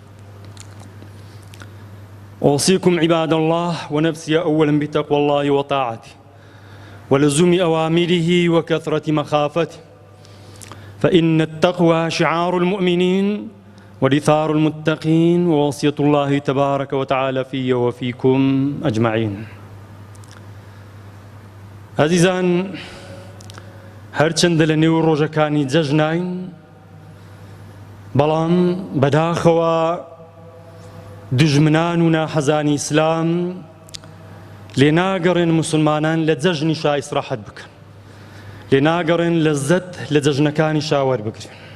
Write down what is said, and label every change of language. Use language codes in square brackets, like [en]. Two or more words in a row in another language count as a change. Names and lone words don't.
[ar] أوصيكم عباد الله ونفسي أولا بتقوى الله وطاعته ولزوم أوامره وكثرة مخافته، فإن التقوى شعار المؤمنين ورثار المتقين ووصية الله تبارك وتعالى في وفيكم أجمعين. [ckb] عزيزان، هەرچەندە لە نێو ڕۆژەکانی جەژنین بەڵام بەداخەوە دژمنان و ناحەزانی ئیسلام لێناگەڕێن موسڵمانان لە جەژنی شا ئیسراحەت بکەن، لێناگەڕێن لەزەت لە جەژنەکانی شا وەربگرن.